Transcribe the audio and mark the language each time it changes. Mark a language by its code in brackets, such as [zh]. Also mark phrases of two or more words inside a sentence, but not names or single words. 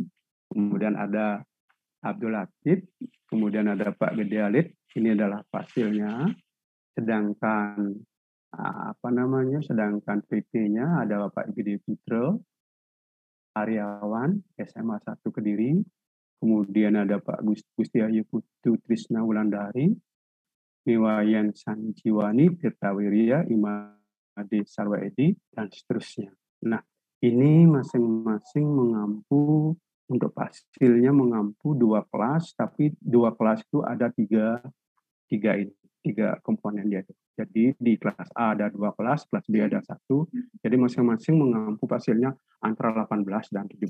[id] Kemudian ada Abdul Latif, kemudian ada Pak Gede Alit. Ini adalah hasilnya. Sedangkan sedangkan PP-nya ada Bapak Gede Putro, Aryawan, SMA 1 Kediri. Kemudian ada Pak Gusti Ayu Putu Trisna Wulandari, Niwayan Sanjiwani, Tirtawirya, Imade Sarwaedi, dan seterusnya. Nah, ini masing-masing mengampu, untuk hasilnya mengampu 2 kelas, tapi 2 kelas itu ada 3 komponen dia. Jadi di kelas A ada 2 kelas, kelas B ada 1. Jadi masing-masing mengampu hasilnya antara 18 dan 17.